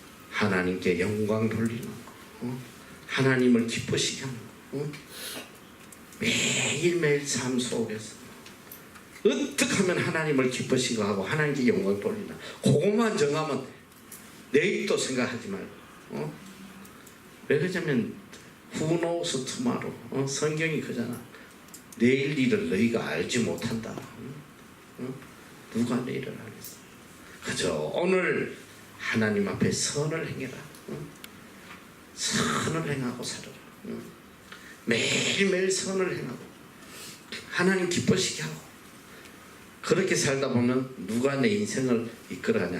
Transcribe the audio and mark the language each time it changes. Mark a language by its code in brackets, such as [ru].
[ko] 하나님께 영광 돌리는 거, 하나님을 기쁘시게 하는 거, 매일매일 삶 속에서 어떻게 하면 하나님을 기쁘시게 하고 하나님께 영광 돌리나, 그것만 정하면 내일도 생각하지 말고. 왜 그러냐면 [en] Who knows tomorrow? [ko] 성경이 그잖아. 내일 일을 너희가 알지 못한다. 누가 내일을 알겠어? 그저 오늘 하나님 앞에 선을 행해라. 선을 행하고 살아라. 매일매일 선을 행하고 하나님 기쁘시게 하고, 그렇게 살다 보면 누가 내 인생을 이끌어가냐?